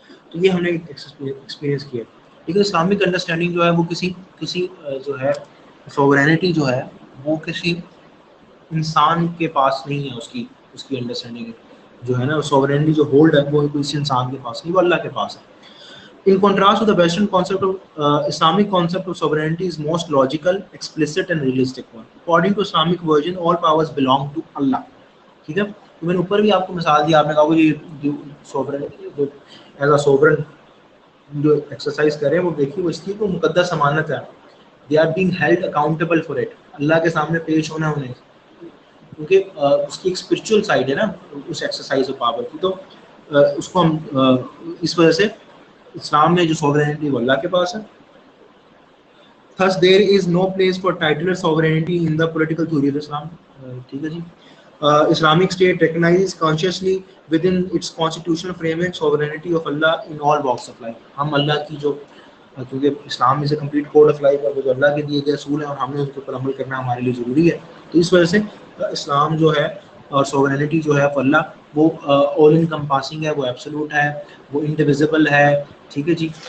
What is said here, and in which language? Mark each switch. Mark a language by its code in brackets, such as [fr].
[ur] تو یہ ہم نے ایکسپیرینس کیا. لیکن اسلامک انڈرسٹینڈنگ جو ہے وہ کسی جو ہے سوورینٹی جو ہے وہ کسی انسان کے پاس نہیں ہے. اس کی انڈرسٹینڈنگ جو ہے نا, سوورینٹی جو ہولڈ ہے وہ کسی انسان کے پاس نہیں, وہ اللہ کے پاس ہے. [en] In contrast to the Western concept of Islamic concept of sovereignty is most logical, explicit and realistic one. According to Islamic version, all powers belong to Allah. [ur] ٹھیک ہے, تو میں نے اوپر بھی آپ کو مثال دی, آپ نے کہا وہ یہ [en] sovereignty as a sovereign [ur] جو ایکسرسائز کریں وہ دیکھیے, وہ اس کی کو مقدس امانت ہے. [en] they are being held accountable for it, [ur] اللہ کے سامنے پیش ہونا انہیں, کیونکہ اس کی ایک اسپرچل سائڈ ہے نا اس ایکسرسائز آف پاور کی. تو اس کو ہم اس وجہ سے اسلام میں جو سوورینٹی وہ اللہ کے پاس ہے. [en] Thus there is no place for titular sovereignty in the political theory of Islam. [ur] ٹھیک ہے جی. [en] Islamic state recognizes consciously within its constitutional framework sovereignty of Allah in all walks of life. [ur] ہم اللہ کی جو, کیونکہ [en] Islam is a complete code of life, [ur] اور وہ جو اللہ کے دیے گئے اصول ہیں اور ہم نے اس کے اوپر عمل کرنا ہمارے لیے ضروری ہے. تو اس وجہ سے اسلام جو ہے اور سوورینٹی جو ہے اللہ وہ آل انکمپاسنگ ہے, وہ ایبسولوٹ ہے, وہ انڈیویزیبل ہے. ٹھیک ہے جی.